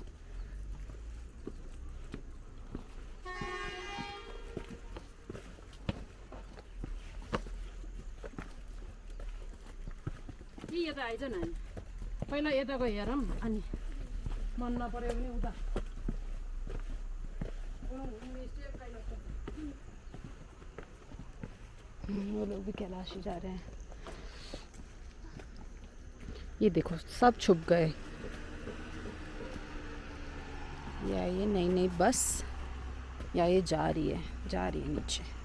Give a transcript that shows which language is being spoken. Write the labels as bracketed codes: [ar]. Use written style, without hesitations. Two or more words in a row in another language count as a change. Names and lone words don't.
[ne] यता आइज न पहिला यताको हेरौँ अनि मन नपर्यो भने उता [hi] वो लोग भी कैलाश ही जा रहे हैं. ये देखो सब छुप गए. या ये नई नई बस या ये जा रही है नीचे.